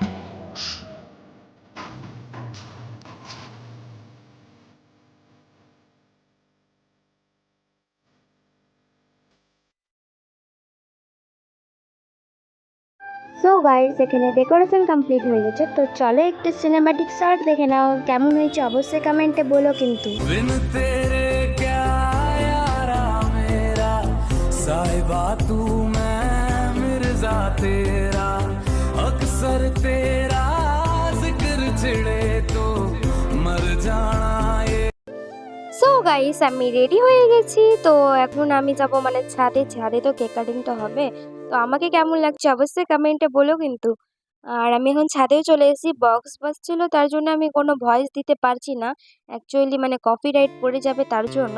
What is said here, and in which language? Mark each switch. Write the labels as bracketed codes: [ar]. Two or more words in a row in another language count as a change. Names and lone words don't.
[en] so guys, [bn] এখানে ডেকোরেশন কমপ্লিট হয়ে গেছে। তো চলো একটু [en] cinematic shot [bn] দেখে নাও, কেমন হয়েছে অবশ্যই কমেন্টে বলো কিন্তু। [hi] बिन तेरे क्या यारा मेरा साहिबा तू मैं मिर्जा तेरा अक्सर तेरा जिक्र छिड़े तो मर जाना ये। [en] so guys, [bn] আমি রেডি হয়ে গেছি। তো এখন আমি যাব মানে ছাদে। ছাদে তো কেক কাটিংটা হবে। তো আমাকে কেমন লাগছে অবশ্যই কমেন্টে বলো কিন্তু। আর আমি এখন ছাদেও চলে এসেছি। বক্স বাজছিল তার জন্য আমি কোনো ভয়েস দিতে পারছি না, অ্যাকচুয়ালি মানে কপিরাইট পড়ে যাবে তার জন্য।